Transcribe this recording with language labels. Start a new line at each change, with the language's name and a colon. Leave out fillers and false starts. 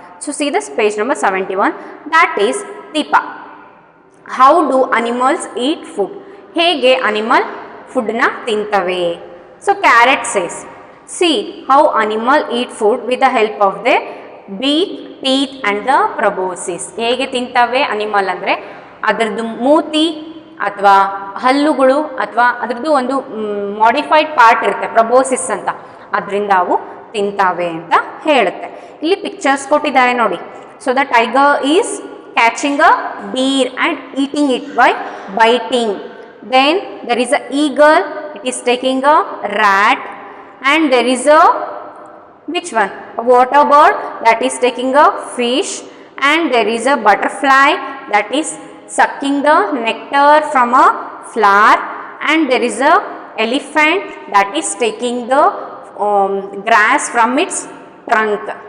English: So see this page number 71, that is Deepa. How do animals eat food?
Kannada: Hege animal food na tintave.
English: So carrot says, see how animal eat food with the help of their beak, teeth and the proboscis.
Kannada: ಹೇಗೆ ತಿಂತವೆ animal ಅಂದರೆ ಅದರದ್ದು ಮೂತಿ ಅಥವಾ ಹಲ್ಲುಗಳು ಅಥವಾ ಅದರದ್ದು ಒಂದು ಮಾಡಿಫೈಡ್ ಪಾರ್ಟ್ ಇರುತ್ತೆ, ಪ್ರಬೋಸಿಸ್ ಅಂತ, ಅದರಿಂದ ಅವು ತಿಂತಾವೆ ಅಂತ ಹೇಳುತ್ತೆ. ಇಲ್ಲಿ ಪಿಕ್ಚರ್ಸ್ ಕೊಟ್ಟಿದ್ದಾರೆ ನೋಡಿ.
English: So the tiger is catching a deer and eating it by biting. Then there is a eagle, it is taking a rat. And there is a, which one, a water bird that is taking a fish. And there is a butterfly that is sucking the nectar from a flower. And there is a elephant that is taking the grass from its trunk.